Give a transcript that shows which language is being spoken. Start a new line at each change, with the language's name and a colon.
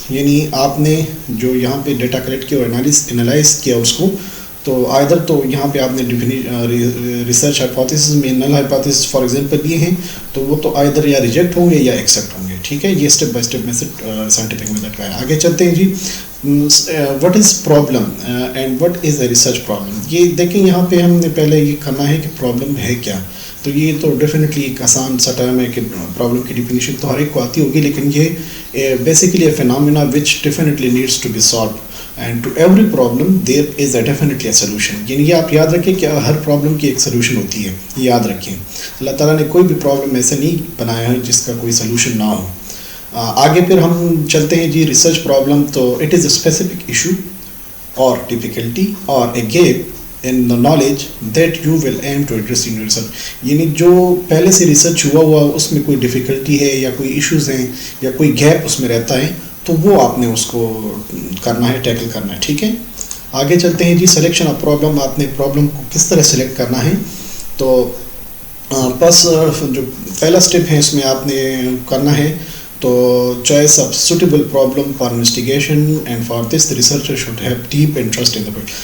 Urdu: یعنی آپ نے جو یہاں پہ ڈیٹا کلیکٹ کیا اور انالائز کیا اس کو، تو آئدر تو یہاں پہ آپ نے ریسرچ ہائپوتھیسس میں نل ہائپوتھیسس فار ایگزامپل لیے ہیں تو وہ تو آئدر یا ریجیکٹ ہوں گے یا ایکسیپٹ ہوں گے. ٹھیک ہے، یہ step by step method scientific method کا ہے. آگے چلتے ہیں جی.
English: What is problem and what is a research problem.
Urdu: یہ دیکھیں یہاں پہ ہم نے پہلے یہ کرنا ہے کہ پرابلم ہے کیا. تو یہ تو ڈیفینیٹلی ایک آسان سا ٹرم ہے کہ پرابلم کی ڈیفینیشن تو ہر ایک کو آتی ہوگی، لیکن یہ basically
English: A phenomena which definitely needs to be solved and to every problem there is a definitely a solution.
Urdu: یعنی یہ آپ یاد رکھیں کہ ہر پرابلم کی ایک سولوشن ہوتی ہے. یہ یاد رکھیں اللہ تعالیٰ نے کوئی بھی پرابلم ایسے نہیں بنایا ہے جس کا کوئی سولوشن نہ ہو. آگے پھر ہم چلتے ہیں جی.
English: Research problem تو it is a specific issue اور difficulty اور a gap in the knowledge that you will aim to address in your research.
Urdu: یعنی جو پہلے سے ریسرچ ہوا اس میں کوئی ڈیفیکلٹی ہے یا کوئی ایشوز ہیں یا کوئی گیپ اس میں رہتا ہے تو وہ آپ نے اس کو کرنا ہے، ٹیکل کرنا ہے. ٹھیک ہے، آگے چلتے ہیں جی. سلیکشن آف پرابلم، آپ نے پرابلم کو کس طرح سلیکٹ کرنا ہے. تو بس جو پہلا اسٹیپ ہے اس میں آپ نے کرنا
English: ہے تو choice of suitable problem for investigation and for this the researcher should have deep interest in the field.